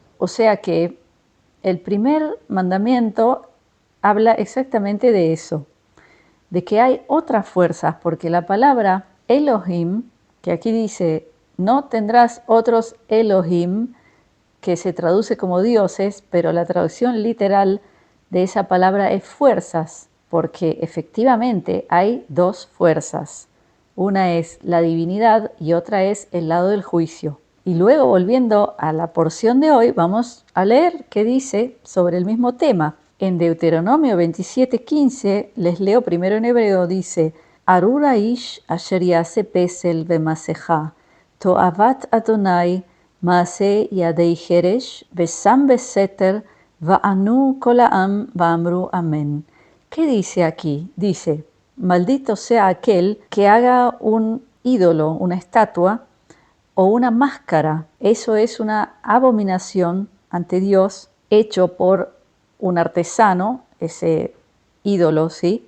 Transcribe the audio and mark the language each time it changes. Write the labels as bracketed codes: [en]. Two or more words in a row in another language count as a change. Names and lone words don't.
[es] O sea que el primer mandamiento habla exactamente de eso, de que hay otras fuerzas, porque la palabra Elohim, que aquí dice, no tendrás otros Elohim, que se traduce como dioses, pero la traducción literal de esa palabra es fuerzas, porque efectivamente hay dos fuerzas. Una es la divinidad y otra es el lado del juicio. Y luego, volviendo a la porción de hoy, vamos a leer qué dice sobre el mismo tema. En Deuteronomio 27:15, les leo primero en hebreo, dice, [he] ארורה איש אשר יעשה פסל במסכה תועבת אדני מעשה ידי חרש בשם בסתר וענו כל העם ואמרו אמן. [es] ¿Qué dice aquí? Dice, maldito sea aquel que haga un ídolo, una estatua, o una máscara. Eso es una abominación ante Dios hecho por un artesano, ese ídolo, ¿sí?